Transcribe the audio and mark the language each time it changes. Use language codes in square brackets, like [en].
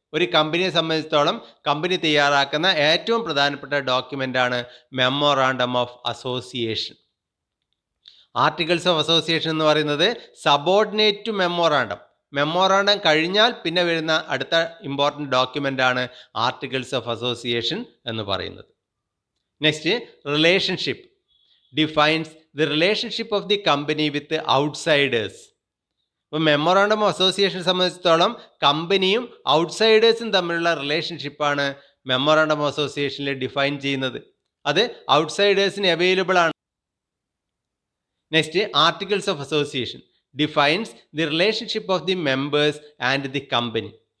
[ml] ഒരു കമ്പനിയെ സംബന്ധിച്ചിടത്തോളം കമ്പനി തയ്യാറാക്കുന്ന ഏറ്റവും പ്രധാനപ്പെട്ട ഡോക്യുമെൻ്റാണ് memorandum of association. [en] articles of association [ml] എന്ന് പറയുന്നത് [en] Subordinate to memorandum. [ml] മെമ്മോറാണ്ടം കഴിഞ്ഞാൽ പിന്നെ വരുന്ന അടുത്ത ഇമ്പോർട്ടൻ്റ് ഡോക്യുമെൻ്റാണ് ആർട്ടിക്കിൾസ് ഓഫ് അസോസിയേഷൻ എന്ന് പറയുന്നത്. Next, relationship. [en] defines the relationship of the company with the outsiders. [ml] ഇപ്പോൾ മെമ്മോറാണ്ടം ഓഫ് അസോസിയേഷൻ സംബന്ധിച്ചിടത്തോളം കമ്പനിയും ഔട്ട്സൈഡേഴ്സും തമ്മിലുള്ള റിലേഷൻഷിപ്പാണ് മെമ്മോറാണ്ടം ഓഫ് അസോസിയേഷനിൽ ഡിഫൈൻ ചെയ്യുന്നത്. അത് ഔട്ട്സൈഡേഴ്സിന് അവൈലബിൾ ആണ്. [en] Next, articles of association defines the relationship of the members and the company.